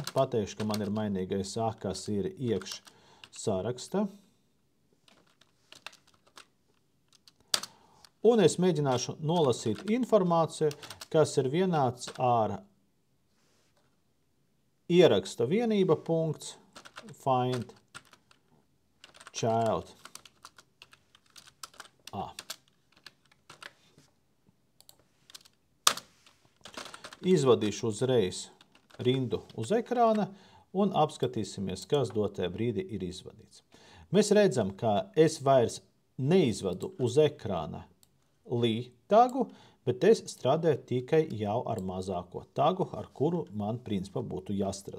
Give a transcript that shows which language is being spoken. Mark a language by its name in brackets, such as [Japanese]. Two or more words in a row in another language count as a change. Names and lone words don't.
[Latvian] Pateikšu, ka man ir mainīgais A, kas ir iekš saraksta. Un es mēģināšu nolasīt informāciju, kas ir vienāds ar ieraksta vienība punkts, [English] find child A. [Latvian] Izvadīšu uzreiz rindu uz ekrāna un apskatīsimies, kas dotajā brīdī ir izvadīts. Mēs redzam, ka es vairs neizvadu uz ekrāna Lī tagu, bet es strādāju tikai jau ar mazāko tagu, ar kuru man principā būtu jāstrādā.